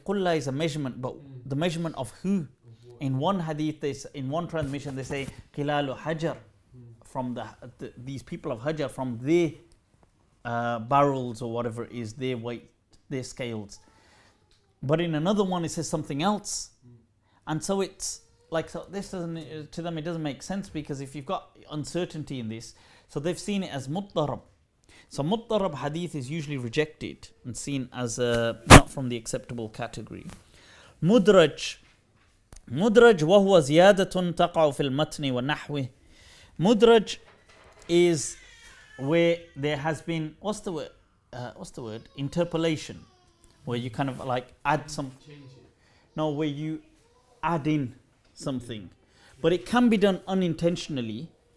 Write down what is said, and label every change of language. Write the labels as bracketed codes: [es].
[en] Qulla is a measurement, but the measurement of who? In one hadith, in one transmission, they say qilalu hajar, from these people of Hajar, from their barrels or whatever it is, their weight, their scales. But in another one it says something else. And so it's like, so this doesn't, to them it doesn't make sense, because if you've got uncertainty in this, so they've seen it as muttarab. So muttarab hadith is usually rejected and seen as not from the acceptable category. [ar] Mudraj وهو زيادة تقع في المتن ونحوه. [en] Mudraj is where there has been, what's the word? Interpolation, where you kind of like add some, no, where you add in something, but it can be done unintentionally.